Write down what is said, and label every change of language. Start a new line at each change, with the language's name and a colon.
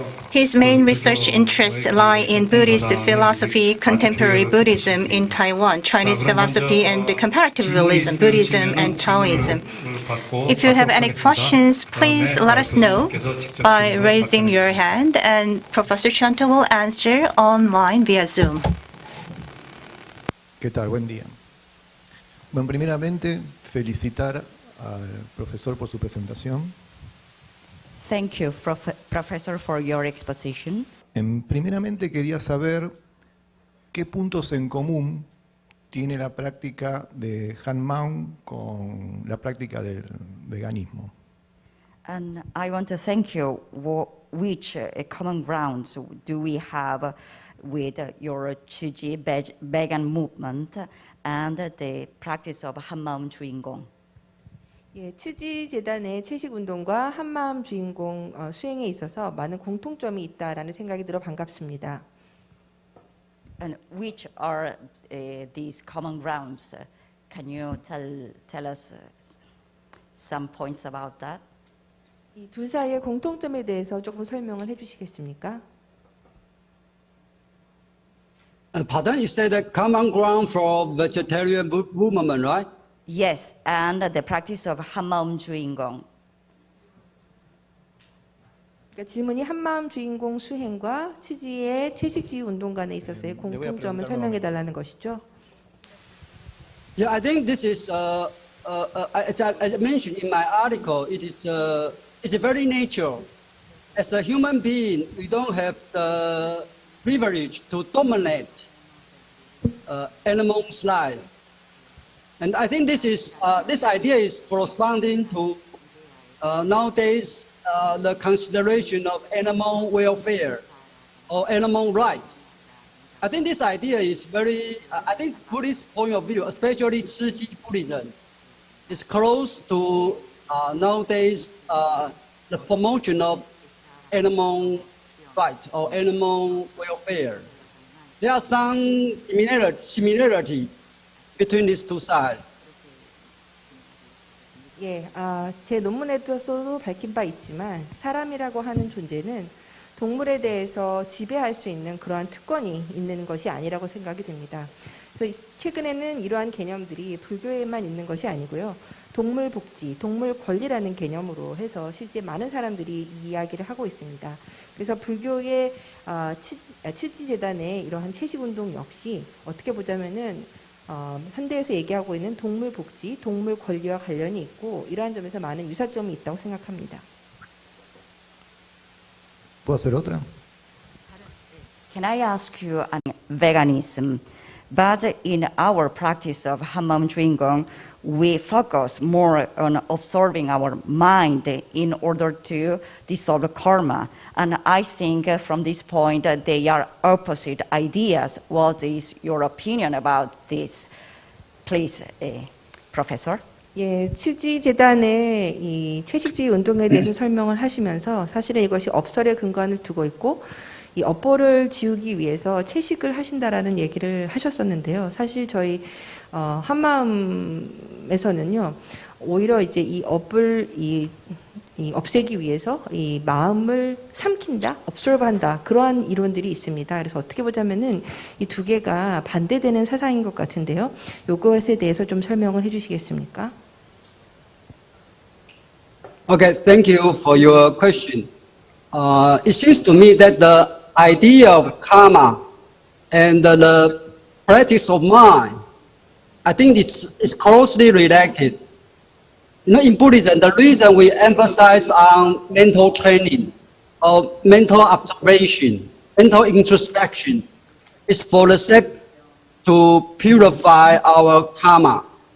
English: His main research interests lie in Buddhist philosophy, contemporary Buddhism in Taiwan, Chinese philosophy, and comparative realism, Buddhism and Taoism. If you have any questions, please let us know by raising your hand, and Professor Chien-Te will answer online via Zoom.
Spanish: ¿Qué tal? Buen día. Bueno, primeramente, felicitar al profesor por su presentación.
English: Thank you, Professor, for your exposition.
Spanish: Primeramente, quería saber qué puntos en común tiene la práctica de Han con la práctica del veganismo.
English: And I want to thank you. Which common grounds do we have with your Tzu Chi vegan movement and the practice of 한마음 주인공?
Korean: 예, 츠지 재단의 채식 운동과 한마음 주인공 수행에 있어서 많은 공통점이 있다라는 생각이 들어 반갑습니다.
English: And which are these common grounds? Can you tell us some points about that?
Korean: 이 둘 사이의 공통점에 대해서 조금 설명을 해주시겠습니까?
English: Pardon, you said the common ground for vegetarian movement, right? Yes, and the practice of 한마음 주인공. 그러니까 질문이 한마음 주인공 수행과 츠지의 채식주의 운동 간에 있어서의 공통점을 설명해 달라는 것이죠. Yeah, I think this is, as I mentioned in my article, it's very natural. As a human being, we don't have the privilege to dominate animals' life. And I think this idea is corresponding to nowadays the consideration of animal welfare or animal right. I think this idea is very, I think Buddhist point of view, especially Tzu Chi Buddhism, is close to nowadays the promotion of animal right or animal welfare. There are some similarity between these two sides.
Korean: 예, 제 논문에서도 밝힌 바 있지만 사람이라고 하는 존재는 동물에 대해서 지배할 수 있는 그러한 특권이 있는 것이 아니라고 생각이 됩니다. 그래서 최근에는 이러한 개념들이 불교에만 있는 것이 아니고요. 동물 복지, 동물 권리라는 개념으로 해서 실제 많은 사람들이 이 이야기를 하고 있습니다. 그래서 불교의 츠지 재단의 이러한 채식 운동 역시 어떻게 보자면은 현대에서 얘기하고 있는 동물 복지, 동물 권리와 관련이 있고 이러한 점에서 많은 유사점이 있다고 생각합니다.
Spanish: ¿Puedo hacer otra?
English: Can I ask you on veganism? But in our practice of 한마음 주인공, we focus more on observing our mind in order to dissolve karma. And I think from this point they are opposite ideas. What is your opinion about this? Please, Professor.
Korean: 예, 츠지 재단의 이 채식주의 운동에 대해서 설명을 하시면서 사실은 이것이 업설의 근간을 두고 있고 이 업보를 지우기 위해서 채식을 하신다라는 얘기를 하셨었는데요. 사실 저희 한마음에서는요, 오히려 이제 이 업을 이 없애기 위해서 이 마음을 삼킨다, absorbe한다, 그러한 이론들이 있습니다. 그래서 어떻게 보자면은 이 두 개가 반대되는 사상인 것 같은데요. 요것에 대해서 좀 설명을 해주시겠습니까?
English: Okay, thank you for your question. It seems to me that the idea of karma and the practice of mind, I think it's closely related. You know, in Buddhism, the reason we emphasize on mental training or mental observation, mental introspection, is for the sake to purify our karma.